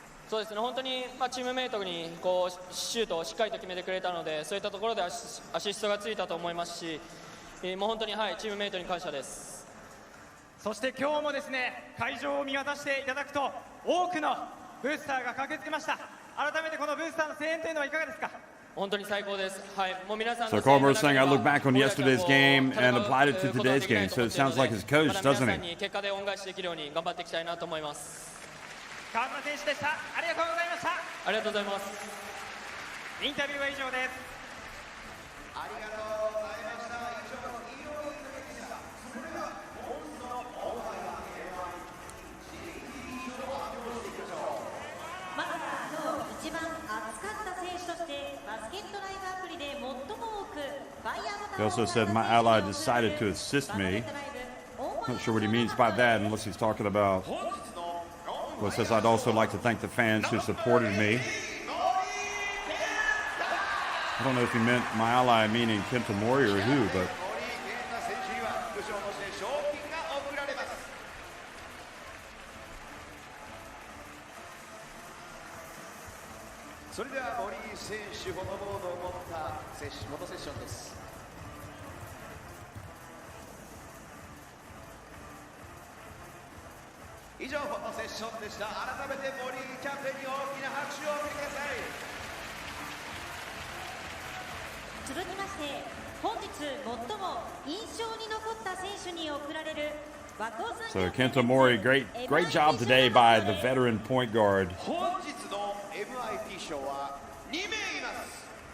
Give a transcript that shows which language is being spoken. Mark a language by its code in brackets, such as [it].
[ja] そうですね、本当に、チームメイトにシュートをしっかりと決めてくれたので、そういったところでアシストがついたと思いますし、もう本当に、チームメイトに感謝です。そして今日もですね、会場を見渡していただくと多くのブースターが駆けつけました。改めてこのブースターの声援というのはいかがですか？本当に最高です。はい、もう皆さん [en] So Kawamura is saying, I look back on yesterday's game and applied it to today's game. So it sounds like his coach, doesn't he? [ja] 結果で恩返しできるように頑張っていきたいなと思います。河村選手でした。ありがとうございました。ありがとうございます。インタビューは以上です。ありがとうございました。以上の医療インタビューでした。それでは本日の大会はまずは今日一番熱かった選手としてバスケットライブアプリで最も多くファイヤーボタ [en] He [ja] ンを [en] also said, my ally decided to assist me. Not sure what he means by that, unless he's talking about, well, it says, I'd also like to thank the fans who supported me. I don't know if he meant my ally meaning Kenta Mori or who, but [ja] 選手には副賞として賞金が贈られます。それでは森選手フォトボードを持ったフォトセッションです。以上フォトセッションでした。改めて森キャプテンに大きな拍手をお送りください。続きまして本日最も印象に残った選手に贈られる [en] so Kenta Mori, great job today by the veteran point guard. [ja] 本日の MIP 賞は2名います。